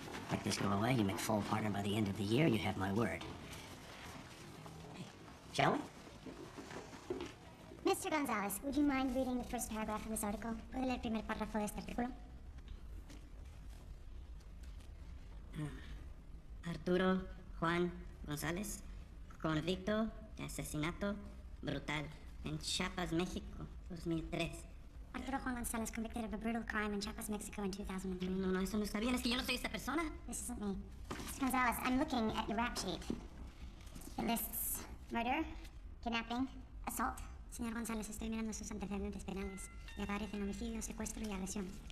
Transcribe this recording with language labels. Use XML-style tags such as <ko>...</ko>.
<en>Let this go away, you make full partner by the end of the year, you have my word. Shall we? Mr. Gonzalez, would you mind reading the first paragraph of this article?</en> <es>¿Puede leer el primer párrafo de este artículo? Arturo Juan González, convicto de asesinato brutal en Chiapas, México, 2003.</es> <en>Arturo Juan Gonzalez convicted of a brutal crime in Chiapas, Mexico in 2003.</en> <es>No, eso no está bien, es que yo no soy esta persona.</es> <en>This isn't me. Mr. Gonzalez, I'm looking at your rap sheet. It lists murder, kidnapping, assault.</en> <es>Señor González, estoy mirando sus antecedentes penales. Y aparecen homicidio, secuestro y agresión.</es>